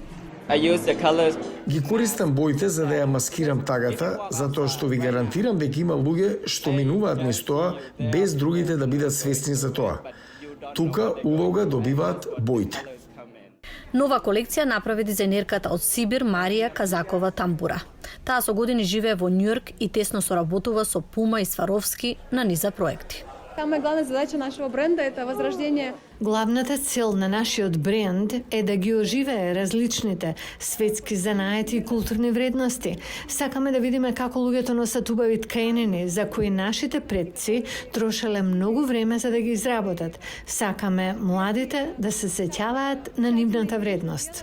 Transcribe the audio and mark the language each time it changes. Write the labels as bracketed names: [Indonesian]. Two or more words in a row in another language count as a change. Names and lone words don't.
[Macedonian] Ги користам боите за да ја маскирам тагата, затоа што ви гарантирам дека има луѓе што минуваат низ тоа без другите да бидат свесни за тоа. Тука улога добиваат боите. Нова колекција направи дизајнерката од Сибир Марија Казакова Тамбура. Таа со години живее во Њујорк и тесно соработува со Пума и Сваровски на низа проекти. [Russian] Самая главная задача нашего бренда – это возрождение. [Macedonian] Главната цел на нашиот бренд е да ги оживее различните светски занаети и културни вредности. Сакаме да видиме како луѓето носат убави тканини за кои нашите предци трошеле многу време за да ги изработат. Сакаме младите да се сеќаваат на нивната вредност.